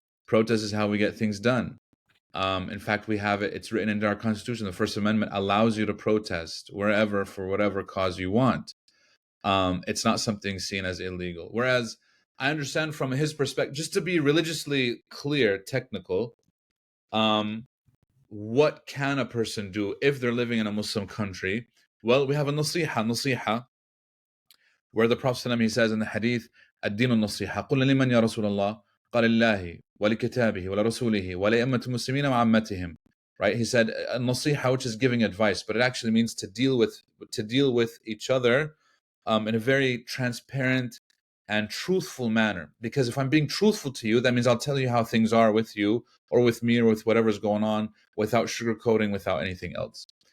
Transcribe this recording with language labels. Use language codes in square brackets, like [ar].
[en] Protest is how we get things done. In fact, we have it. It's written into our Constitution. The First Amendment allows you to protest wherever for whatever cause you want. It's not something seen as illegal. Whereas I understand from his perspective, just to be religiously clear, technical, what can a person do if they're living in a Muslim country? Well, we have a nasiha, where the Prophet ﷺ, he says in the hadith, [ar] الدين النصيحة قل لمن يا رسول الله قال الله ولكتابه ولرسوله ولأئمة المسلمين وعامتهم. [en] Right? He said nasiha, which is giving advice, but it actually means to deal with each other in a very transparent and truthful manner. Because if I'm being truthful to you, that means I'll tell you how things are with you or with me or with whatever's going on, without sugarcoating, without anything else.